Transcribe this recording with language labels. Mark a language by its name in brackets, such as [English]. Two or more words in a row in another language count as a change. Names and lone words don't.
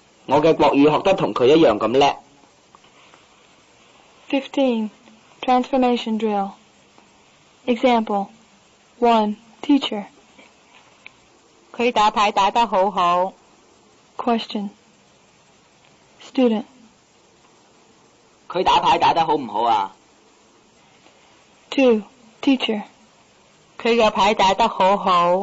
[Cantonese] 我嘅國語學得同佢一樣咁叻。 [English] 15. Transformation drill. Example. 1. Teacher. [Cantonese] 佢打牌打得好好。 [English] Question. Student. [Cantonese] 佢打牌打得好唔好啊？ [English] 2. Teacher. [Cantonese] 佢嘅牌打得好好。